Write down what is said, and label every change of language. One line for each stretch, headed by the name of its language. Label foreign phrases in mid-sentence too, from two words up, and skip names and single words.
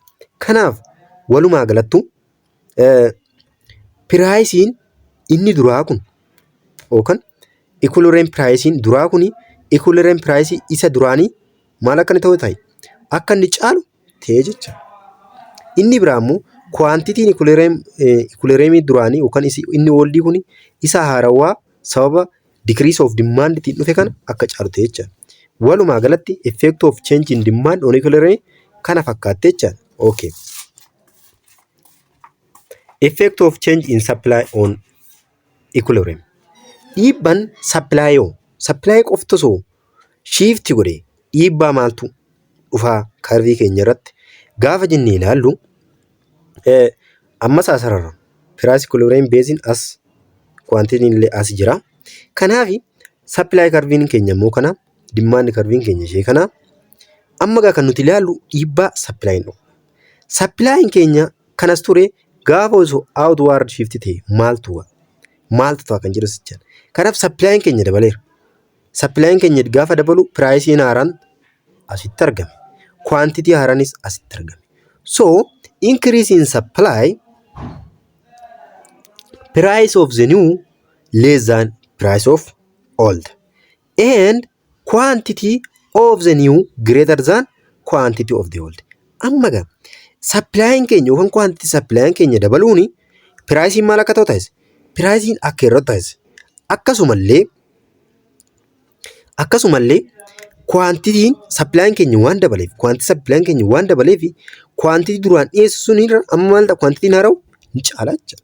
Oromo: Kanaaf walumaa galattu pricing inni duraa kun yookaan
English: equilibrium pricing
Oromo: duraa kuni
English: equilibrium price
Oromo: isa duraanii maal akka inni ta'u ta'e akka inni caalu ta'e jecha. Inni biraa immoo quantityin equilibrium duraanii yookaan inni oldii kuni isa haarawaa sababa
English: decrease of demand
Oromo: ittiin dhufe kana akka caalu ta'e jecha. Walumaa galatti
English: effect of change in demand on equilibrium
Oromo: kana fakkaatte jecha.
English: Okay. Effect of change in supply on equilibrium.
Oromo: Dhiibbaan supply qofti osoo shift godhe dhiibbaa maaltu dhufaa karvii keenya irratti gaafa jennee ilaallu amma saasararra
English: price equilibrium basing
Oromo: as quantity illee as jira. Kanaaf supply karviin keenya immoo kana demand karviin keenya ishee kana amma gaa kan nuti ilaallu dhiibbaa supply hin dhufu. Supply keenya kanas ture gaafa osoo
English: outward shift
Oromo: ta'e maaltu ta'a kan jedhu jecha. Kanaaf supply keenya dabaleera. Supply keenya gaafa dabalu price haaraan asitti argame. Quantity haaraanis asitti argame.
English: So increase in supply price of the new less than price of old and quantity of the new greater than quantity of the old.
Oromo: Amma gaa supply keenya yookaan
English: quantity supply
Oromo: keenya dabaluuni price maal akka ta'u taasise? Price akka irratti taasise. Akkasumallee
English: quantity supply
Oromo: keenya waan dabaleef quantity duraan dhiyeessu sunirra amma maal ta'a quantity haaraa'u ni caala jechuudha.